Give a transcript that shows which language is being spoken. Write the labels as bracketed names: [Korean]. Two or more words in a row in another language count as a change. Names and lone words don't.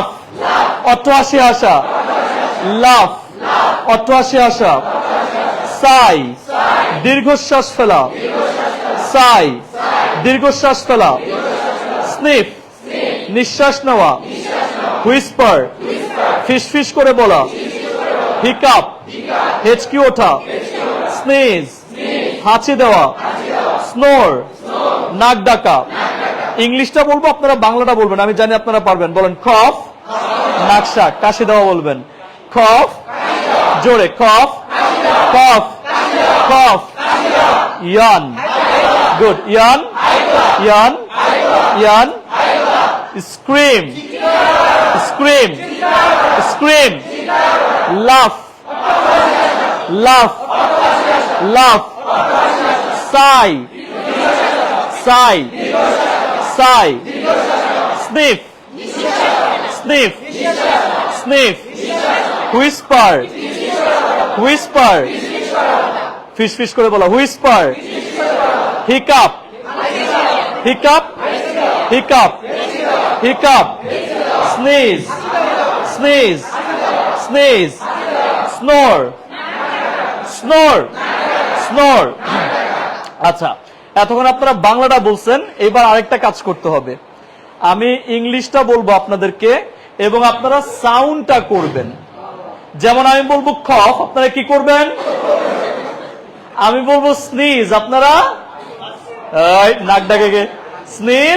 [Bangla] অট্টহাসি হাসা, লাফ, অট্টহাসি হাসা, সাই, দীর্ঘশ্বাস ফেলা, সাই, দীর্ঘশ্বাস ফেলা, স্নিফ, নিঃশ্বাস নেওয়া, হুইস্পার, ফিসফিস করে বলা, হিকাপ, হেঁচকি ওঠা, স্নিজ, হাঁচি দেওয়া, স্নোর, নাক ডাকা। ইংলিশটা বলবো, আপনারা বাংলাটা বলবেন, আমি জানি আপনারা পারবেন। বলেন। কফ, নাকশাক, কাশি দেওয়া বলবেন। কফ, জোরে। [English] cough, cough, cough, Yawn. Good. Yawn. Yawn. Yawn. Scream. Scream. Scream. Laugh. Laugh. Laugh. Sigh. Sigh. Sigh. Sniff. Sniff. Sniff. Whisper. [Bangla] Whisper. ফিসফিস করে বলো. [English] Whisper. Hiccup. Hiccup. Hiccup. Hiccup. Sneeze. Sneeze. Sneeze. Snore. Snore. Snore. [Bangla] আচ্ছা, এতক্ষণ আপনারা বাংলাটা বলছেন, এবার আরেকটা কাজ করতে হবে। আমি ইংলিশটা বলবো আপনাদেরকে এবং আপনারা সাউন্ডটা করবেন। যেমন আমি বলবো কফ, আপনারা কি করবেন? আমি বলবো স্নিজ, আপনারা নাক ডাকে স্নিজ।